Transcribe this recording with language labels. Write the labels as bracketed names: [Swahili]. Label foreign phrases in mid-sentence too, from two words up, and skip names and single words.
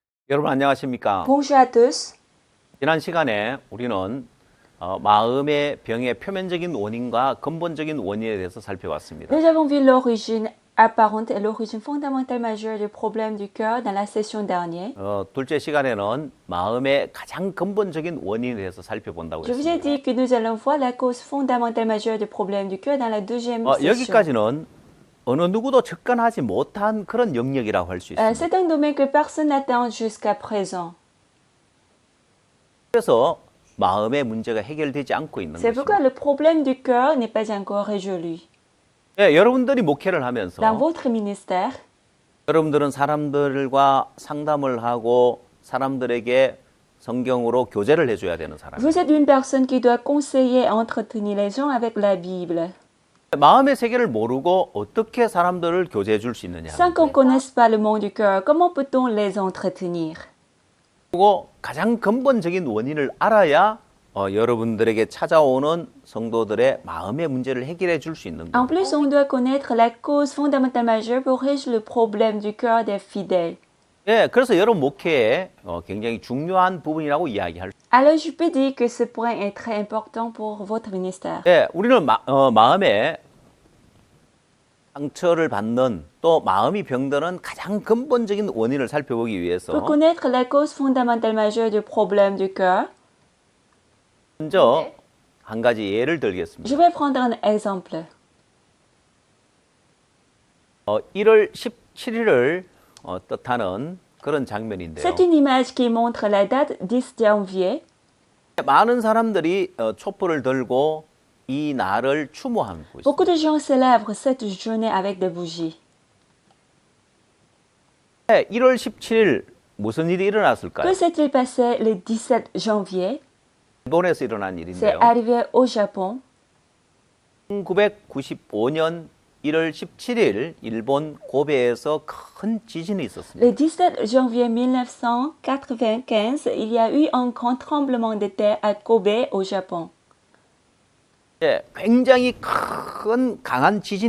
[Korean] 여러분 안녕하십니까? [French] Bonjour à tous. [Korean] 지난 시간에 우리는 마음의 병의 표면적인 원인과 근본적인 원인에 대해서 살펴봤습니다. [French] Nous avons vu l'origine apparente et l'origine fondamentale majeure du problème du cœur dans la session dernière. [Korean] 둘째 시간에는 마음의 가장 근본적인 원인에 대해서 살펴본다고 [French] Je vous ai [Korean] 했습니다. [French] dit que nous allons voir la cause fondamentale majeure du problème du cœur dans la deuxième session. [Korean] 여기까지는 어느 누구도 접근하지 못한 그런 영역이라고 할 수 있습니다. [French] C'est un domaine que personne n'atteint jusqu'à présent. [Korean] 그래서 마음의 문제가 해결되지 않고 있는 [French] C'est pourquoi [Korean] 것입니다. [French] le problème du cœur n'est pas encore résolu. [Korean] 여러분들이 목회를 하면서 [French] Dans votre ministère, [Korean] 여러분들은 사람들과 상담을 하고 사람들에게 성경으로 교제를 해줘야 되는 사람이에요. [French] vous êtes une personne qui doit conseiller et entretenir les gens avec la Bible. [Korean] 마음의 세계를 모르고 어떻게 사람들을 교제해 줄 수 있느냐. [French] Sans qu'on ne connaisse pas le monde du cœur, comment peut-on les entretenir? [Korean] 그리고 가장 근본적인 원인을 알아야 여러분들에게 찾아오는 성도들의 마음의 문제를 해결해 줄 수 있는 [French] En [Korean] 거예요. [French] plus, on doit connaître la cause fondamentale majeure pour résoudre le problème du cœur des fidèles. [Korean] 그래서 여러분 목회에 굉장히 중요한 부분이라고 이야기할 수 [French] Alors, je peux dire que ce point est très important pour votre ministère. [Korean] 있어요. 우리는 마음에 상처를 받는 또 마음이 병드는 가장 근본적인 원인을 살펴보기 위해서 [French] Pour connaître la cause fondamentale majeure du problème du cœur, [Korean] 먼저 한 가지 예를 [French] je [Korean] 들겠습니다. [French] vais prendre un exemple. [Korean] 1월 17일을 뜻하는 그런 장면인데요. [French] C'est une image qui montre la date 10 janvier. [Korean] 많은 사람들이 촛불을 들고 이 날을 추모하고 있습니다. [French] Beaucoup de gens célèbrent cette journée avec des bougies. [Korean] 1월 17일 무슨 일이 [French] Que [Korean] 일어났을까요? [French] s'est-il passé le 17 janvier? [Korean] 일본에서 일어난 [French] C'est [Korean] 일인데요. [French] arrivé au Japon. [Korean] 1995년 1월 17일 일본 고베에서 큰 지진이 있었습니다. [French] Le 17 janvier 1995, il y a eu un grand tremblement de terre à Kobe, au Japon. [Korean] 굉장히 큰 강한 지진이